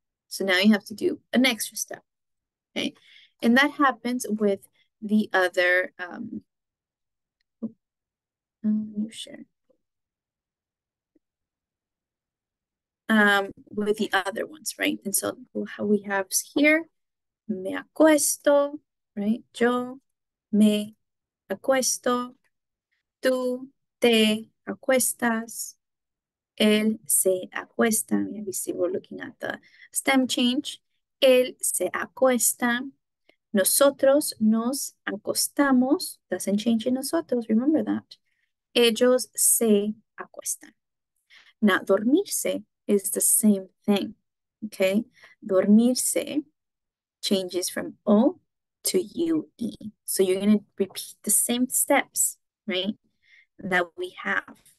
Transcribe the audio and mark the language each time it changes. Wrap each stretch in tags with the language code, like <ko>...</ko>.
<en>So now you have to do an extra step, okay? And that happens with the other, share. With the other ones, right? And so how we have here, me acuesto, right?</en> <es>Yo me acuesto, tú te acuestas, él se acuesta.</es> <en>We see we're looking at the stem change.</en> <es>Él se acuesta. Nosotros nos acostamos.</es> <en>Doesn't change in nosotros, remember that.</en> <es>Ellos se acuestan.</es> <en>Now, dormirse is the same thing, okay? Dormirse changes from O to UE. So you're going to repeat the same steps, right, that we have</en>